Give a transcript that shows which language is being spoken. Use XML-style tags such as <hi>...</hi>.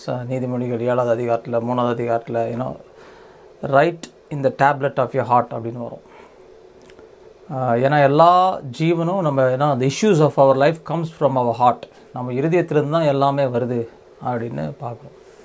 <ta>நீதிமொழிகள் 7வது அதிகாரத்தில் 3வது அதிகாரத்தில்</ta> <en>write in the tablet of your heart</en> <ta>அப்படின்னு வரும். ஏன்னா எல்லா ஜீவனும்</ta> <en>the issues of our life comes from our heart.</en> <ta>நம்ம இருதயத்திலிருந்து தான் எல்லாமே வருது அப்படின்னு பார்க்குறோம்.</ta>